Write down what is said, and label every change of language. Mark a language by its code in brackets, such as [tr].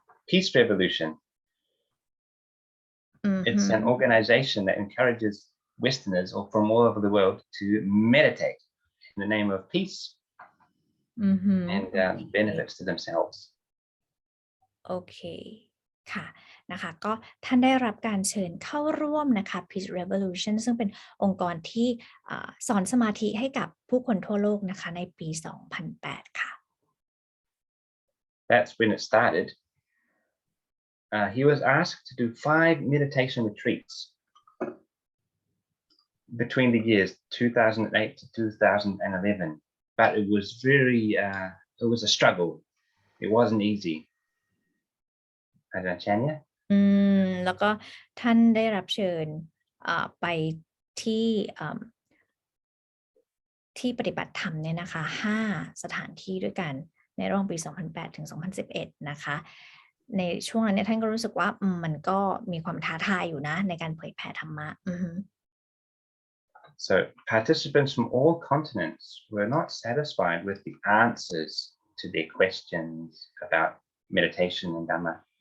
[en] Peace Revolution. It's an organization that encourages Westerners or from all over the world to meditate in the name of peace and benefits to themselves. Okay. [th] ค่ะนะคะก็ท่านได้รับการเชิญเข้าร่วมนะคะ Peace Revolution ซึ่งเป็นองค์กรที่สอนสมาธิให้กับผู้คนทั่วโลกนะคะในปี 2008 ค่ะ [en] That's when it started. He was asked to do 5 meditation retreats between the years 2008 to 2011, but it was it was a struggle. It wasn't easy. อาจารย์ชัญญะ [th] แล้วก็ท่านได้รับเชิญไปที่ปฏิบัติธรรมเนี่ยนะคะ5สถานที่ด้วยกันในระหว่างปี 2008 ถึง 2011 นะคะในช่วงนั้นเนี่ยท่านก็รู้สึกว่ามันก็มีความท้าทายอยู่นะในการเผยแผ่ธรรมะ [en] So participants from all continents were not satisfied with the answers to their questions about meditation and Dhamma.